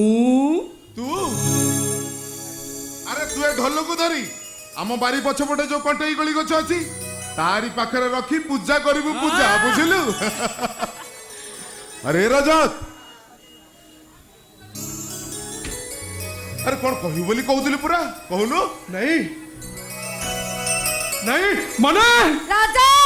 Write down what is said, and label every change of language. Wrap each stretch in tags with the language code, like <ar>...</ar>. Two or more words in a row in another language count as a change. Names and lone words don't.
<or>ତୁ ଆରେ ତୁ ଏ ଢୋଲକୁ ଧରି ଆମ ବାରି ପଛପଟେ ଯୋଉ କଣ୍ଟେଇ ଗଳି ଗଛ ଅଛି ତାରି ପାଖରେ ରଖି ପୂଜା କରିବୁ ପୂଜା ବୁଝିଲୁ। ଆରେ ରଜତ ଆରେ କ'ଣ କହିବୁ ବୋଲି କହୁଥିଲି ପୁରା କହୁନୁ।</or> <hi>नहीं नहीं माने</hi> <or>ରଜତ</or>